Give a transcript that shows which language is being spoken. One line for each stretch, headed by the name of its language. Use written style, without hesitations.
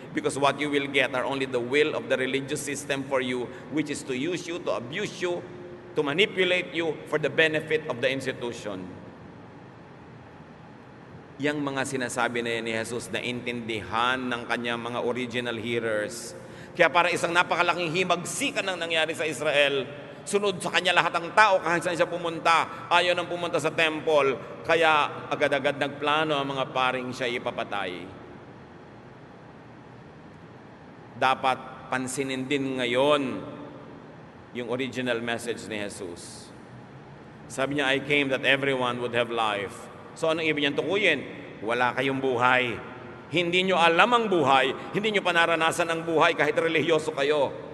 English: Because what you will get are only the will of the religious system for you, which is to use you, to abuse you, to manipulate you for the benefit of the institution.
Filipino: Yang mga sinasabi na yan ni Jesus na intindihan ng kanyang mga original hearers. Kaya para isang napakalaking himagsikan ang nangyari sa Israel, sunod sa kanya lahat ng tao kahit saan siya pumunta, ayaw nang pumunta sa temple, kaya agad-agad nagplano ang mga paring siya ipapatay. dapat pansinin din ngayon yung original message ni Jesus. Sabi niya,
English: I came that everyone would have life.
Filipino: So anong ibig niyang tukuyin? Wala kayong buhay. Hindi nyo alam ang buhay. Hindi nyo panaranasan ang buhay kahit religyoso kayo.